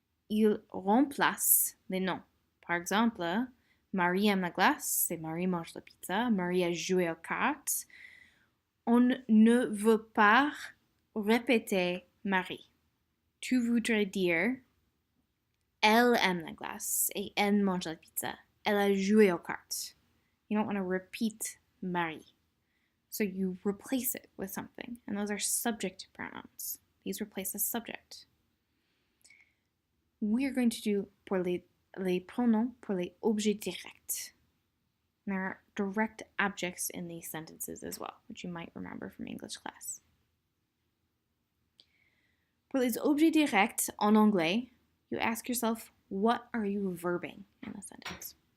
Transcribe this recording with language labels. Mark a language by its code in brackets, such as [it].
[fr] Ils remplacent les noms. Par exemple, Marie aime la glace, c'est Marie mange la pizza. Marie a joué aux cartes. On ne veut pas répéter Marie. Tu voudrais dire elle aime la glace et elle mange la pizza. Elle a joué aux cartes. [en] You don't want to repeat Marie. So you replace it with something. And those are subject pronouns. These replace the subject. We're going to do [fr] pour les pronoms pour les objets directs. [en] And there are direct objects in these sentences as well, which you might remember from English class. [fr] Pour les objets directs en anglais, [en] you ask yourself, what are you verbing in the sentence?